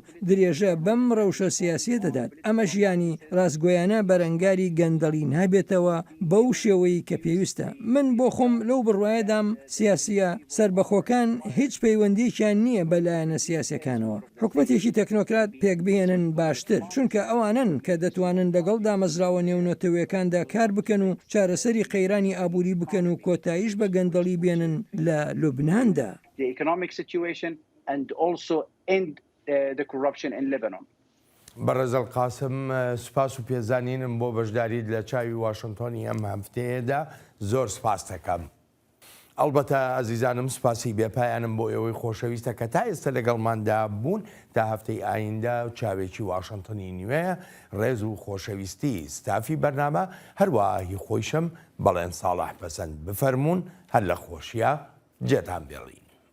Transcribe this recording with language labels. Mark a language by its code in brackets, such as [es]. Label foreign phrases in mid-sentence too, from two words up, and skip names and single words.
[ckb] درێژە بەم ڕەوشە سیاسی دەدات ئەمە ژیانی ڕاستگۆیانە بەرەنگاری گەندەڵی نابێتەوە بەو شێوەی کە پێویستە من بۆ خۆم لەو بڕواایەدام سیاسیە سربەخۆکان هیچ پەیوەندیشیان نییە بە لایەنە سیاسەکانەوە حکومەتێکی تەکنۆکرات پێک بهێنن باشتر چونکە ئەوانن کە دەتوانن لەگەڵ دامەزراوە نێونەتەوەیەکاندا کار بکەن و چارەسەری قەیرانی ئابووری بکەن و کۆتاییش بە گەندەڵی بێنن لە لوبناندا. [en] And also end the corruption in Lebanon. [ckb] بەڕێزەل قاسم سوپاس و پێزانینم بۆ بەشداریت لە چاوی واشنگتۆنی ئەم هەفتەیەدا زۆر سپاس دەکەم. ئەڵبەتە ئازیزانم سپاسی بێپایانم بۆ ئێوەی خۆشەویستە کە تا ئێستا لەگەڵماندا بوون تا هەفتەی ئایندا و چاوێکی واشنتنی نوێیە ڕێز و خۆشەویستی ستافی بەرنامە هەروەهی خۆیشم بەڵێن ساڵح پەسەند بفەرمونون هەر لە خۆشیە جێتان بێڵین.